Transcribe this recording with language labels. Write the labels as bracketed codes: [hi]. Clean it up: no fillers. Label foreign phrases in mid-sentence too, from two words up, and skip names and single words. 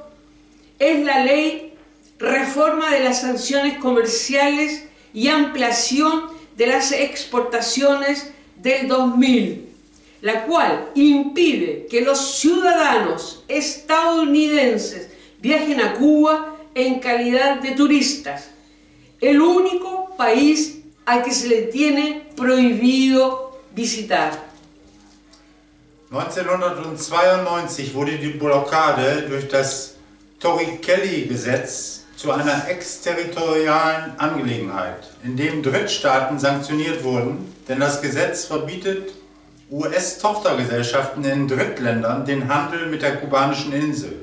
[es] es la Ley Reforma de las Sanciones Comerciales y Ampliación de las Exportaciones del 2000, la cual impide que los ciudadanos estadounidenses viajen a Cuba en calidad de turistas, el único país al que se le tiene prohibido visitar. [de] 1992 wurde die Blockade durch das Torricelli-Gesetz zu einer exterritorialen Angelegenheit, in dem Drittstaaten sanktioniert wurden, denn das Gesetz verbietet US-Tochtergesellschaften in Drittländern den Handel mit der kubanischen Insel.